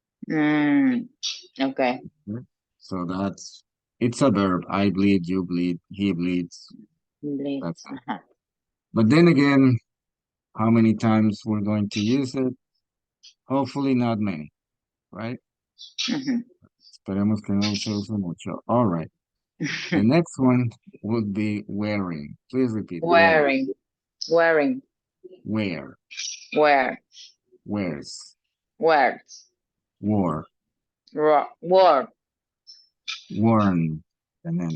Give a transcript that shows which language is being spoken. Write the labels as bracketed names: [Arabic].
[English] Mm. Okay. Okay? So it's a verb. I bleed, you bleed, he bleeds. Bleed. That's it. Uh-huh. But then again, how many times we're going to use it? Hopefully not many, right? Mm-hmm. [Spanish] Esperemos que no se use mucho. [English] All right. The next one would be wearing. Please repeat. Wear. Wearing. Wearing. Wear. Wear. Wears. Words. Wore. Word. Worn. And then,